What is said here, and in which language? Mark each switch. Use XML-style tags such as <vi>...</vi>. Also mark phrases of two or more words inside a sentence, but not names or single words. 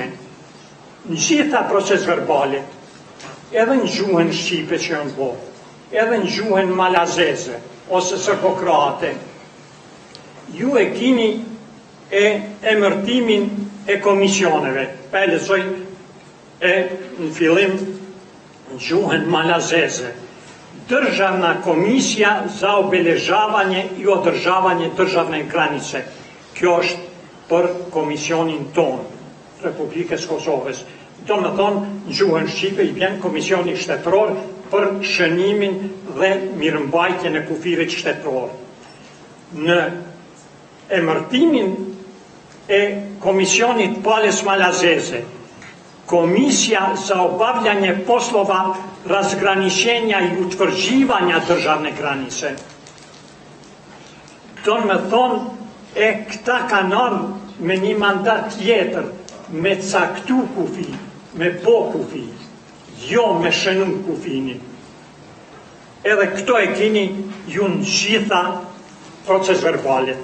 <sq>Në gjitha proces verbale, edhe në gjuhën shqipe që janë bo, edhe në gjuhën malazeze, ose sërpokrate, ju e kini e emërtimin e komisioneve. Pa e lexoj e në fillim në gjuhën malazeze.</sq> <sr>Državna komisija za obeležavanje i održavanje državne granice.</sr> <sq>Kjo është për komisionin tonë, Republikës Kosovës. Do me thonë, në gjuhën shqipe i vjen komisioni shtetëror për shënimin dhe mirëmbajtjen e kufirit shtetëror. Në emërtimin e komisionit Palës Malazeze,</sq> <sr>Komisja za obavljanje poslova razgraničenja i utvrđivanja državne granice.</sr> <sq>Do me thonë, e këta kanë ardhur me një mandat tjetër, me caktu kufi, me bo kufi, jo me shënu kufinin. edhe këto e kini ju në gjitha proces verbalet.</sq>